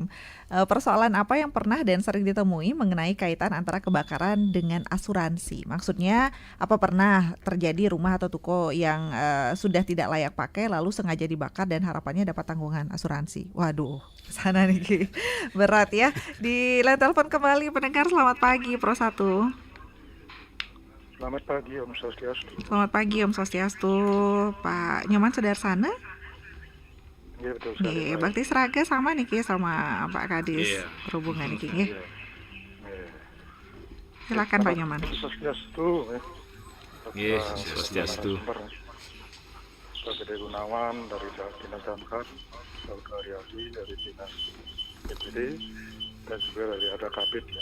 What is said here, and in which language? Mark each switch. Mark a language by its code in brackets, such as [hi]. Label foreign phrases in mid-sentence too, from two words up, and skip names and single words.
[id] Persoalan apa yang pernah dan sering ditemui mengenai kaitan antara kebakaran dengan asuransi? Maksudnya apa pernah terjadi rumah atau toko yang sudah tidak layak pakai lalu sengaja dibakar dan harapannya dapat tanggungan asuransi? Waduh, sana nih berat ya. Di line telepon kembali pendengar, selamat pagi Pro 1. Selamat pagi Om Swastiastu. Selamat pagi Om Swastiastu, Pak Nyoman Sudarsana. Iya betul. Bakti Seraga sama nih sama Pak Kadis Perhubungan nih ya. Silakan Pak Nyoman. Swastiastu. Swastiastu. Pak Gede Gunawan dari Dinas Damkar, Bapak Aryadi dari Dinas BPD, dan juga dari ada Kabid ya.